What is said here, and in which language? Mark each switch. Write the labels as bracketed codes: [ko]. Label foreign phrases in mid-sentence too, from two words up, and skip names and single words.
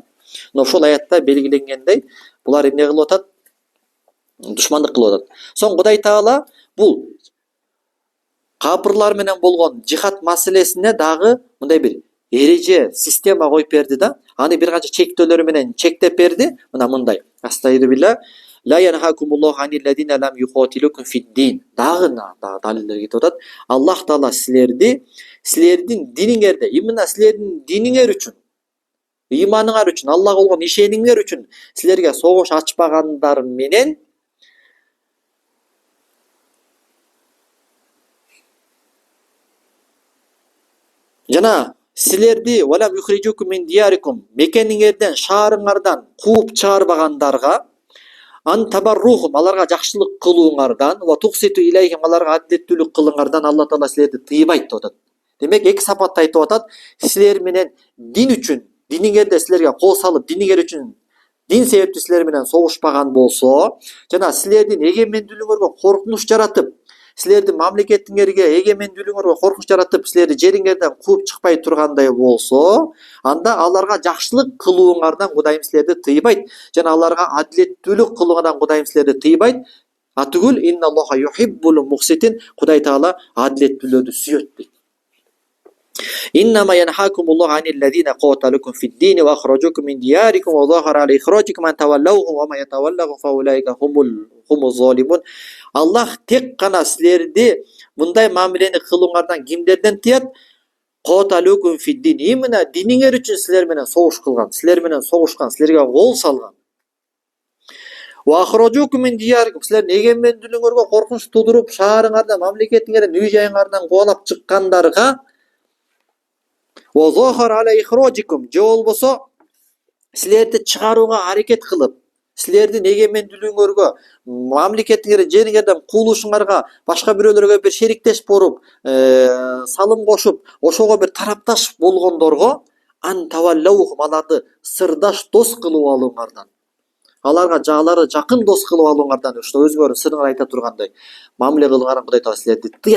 [ky] Но ошол аятта белгиленгендей, булар эмне кылып атат? Душмандык кылып атат. Соң Кудай Таала бул капырлар менен болгон жихад маселесине дагы мындай бир эреже система коюп берди да. Аны бир канча чектөөлөр менен чектеп берди. Мына мындай. Астайдубилла. [ar] لا ينهاكم الله عن الذين لم يقاتلوكم في الدين. [ky] Дагы далилдер кетип атат. Аллах Таала силердин диниңерде, именно силердин диниңер үчүн, иманыңар үчүн, Аллага болгон ишениңер үчүн силерге согуш ачпагандар менен жана силерди [ar] ولم يخرجوكم من دياركم [ky] мекениңерден, шаарыңардан кууп чыгарбагандарга [ar] أن تبروهم [ky] аларга жакшылык кылууңардан [ar] وتقسطوا إليهم [ky] аларга адилеттүүлүк кылыңардан Алла Таала силерди тыйбайт деп атат. Демек эки сапатта айтып атат. Силер менен дин үчүн, диниңерде силерге кол салып, диниңер үчүн дин себептүү силер менен согушпаган болсо, жана силердин эгемендүүлүгүңөргө коркунуч жаратып, силердин мамлекетиңерге, эгемендүүлүгүңөргө коркунуч жаратып, силерди жериңерден кууп чыкпай тургандай болсо, анда аларга жакшылык кылууңардан Кудайым силерди тыйбайт, жана аларга адилеттүүлүк кылууңардан Кудайым силерди тыйбайт. Атүгүл [ar] إن الله يحب المقسطين. [ky] Кудай Таала адилеттүүлөрдү сүйөт дейт. [ar] إنما ينهاكم الله عن الذين قاتلوكم في الدين وأخرجوكم من دياركم وظهر على إخراجكم أن تولوهم وما يتولهم فأولئك هم الظالمون. [ky] Аллах тек кана силерди мындай мамилени кылууңардан кимдерден тыят? [ar] قاتلوكم في الدين. [ky] Именно диниңер үчүн силер менен согуш кылган, силер менен согушкан, силерге кол салган. [ar] وأخرجوكم من دياركم. [ky] Силердин эгемендүүлүгүңөргө коркунуч тудуруп, шаарыңардан, мамлекетиңерден, үй жайыңардан кубалап чыккандарга [ar] وظاهروا على إخراجكم. [ky] Же болбосо силерди чыгарууга аракет кылып, силердин эгемендүүлүгүңөргө, мамлекетиңерден, жериңерден куулушуңарга башка бирөөлөргө бир шериктеш болуп, салым кошуп, ошого бир тарапташ болгондорго [ar] أن تولوهم [ky] аларды сырдаш дос кылып алууңардан, аларга аларды жакын дос кылып алууңардан, ошо өзүңөрдүн сырыңар айта тургандай мамиле кылгандан Кудай Таала силерди тыят.